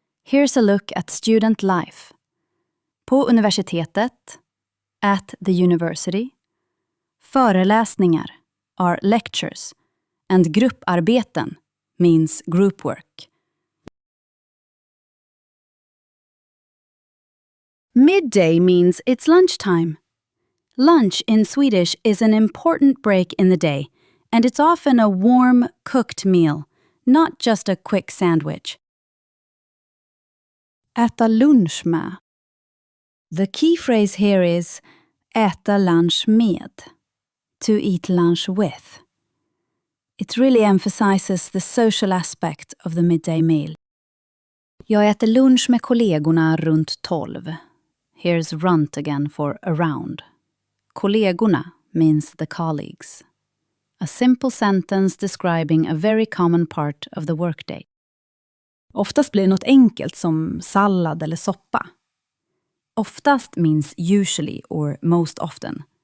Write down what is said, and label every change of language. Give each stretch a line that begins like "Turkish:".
English: Here's a look at student life.
Swedish: På universitetet,
English: at the university. Föreläsningar are lectures, and grupparbeten means group work. Midday means it's lunchtime. Lunch in Swedish is an important break in the day, and it's often a warm, cooked meal, not just a quick sandwich.
Swedish: Äta lunch med.
English: The key phrase here is äta lunch med, to eat lunch with. It really emphasizes the social aspect of the midday meal.
Swedish: Jag äter lunch med kollegorna runt 12.
English: Here's runt again for around. Kollegorna means the colleagues. A simple sentence describing a very common part of the workday.
Swedish: Oftast blir det något enkelt som sallad eller soppa.
English: Oftast means usually or most often.